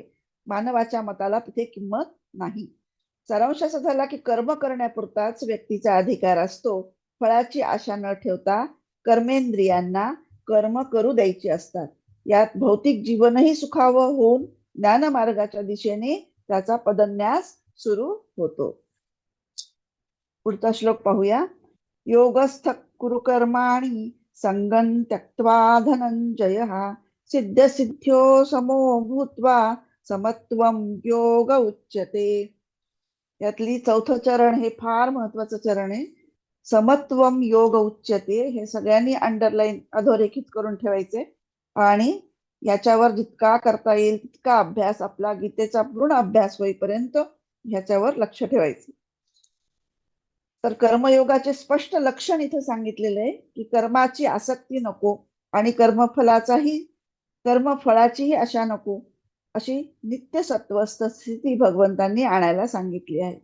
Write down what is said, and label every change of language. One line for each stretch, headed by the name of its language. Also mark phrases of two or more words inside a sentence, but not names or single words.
Marathi: मानवाच्या मताला तिथे किंमत नाही. सारांश असा झाला की कर्म करण्यापुरताच व्यक्तीचा अधिकार असतो. फळाची आशा न ठेवता कर्मेंद्रियांना कर्म करू द्यायची असतात. यात भौतिक जीवनही सुखावं होऊन ज्ञान मार्गाच्या दिशेने त्याचा पदन्यास सुरू होतो. पुढचा श्लोक पाहूया.
Sanskrit: योगस्थ कुरु कर्माणि संगं त्यक्त्वा धनंजयः सिद्ध सिद्ध्यो समो भूत्वा समत्वं योग उच्यते.
Marathi: यातली चौथं चरण हे फार महत्वाचं चरण आहे.
Sanskrit: समत्वम योग उच्यते
Marathi: हे सगळ्यांनी अंडरलाईन अधोरेखित करून ठेवायचे. आणि याच्यावर जितका करता येईल तितका अभ्यास, आपला गीतेचा पूर्ण अभ्यास होईपर्यंत ह्याच्यावर लक्ष ठेवायचं. तर कर्मयोगाचे स्पष्ट लक्षण इथे सांगितलेलं आहे की कर्माची आसक्ती नको आणि कर्मफळाचीही आशा नको, अशी नित्य सत्वस्थ स्थिती भगवंतांनी आणायला सांगितली आहे.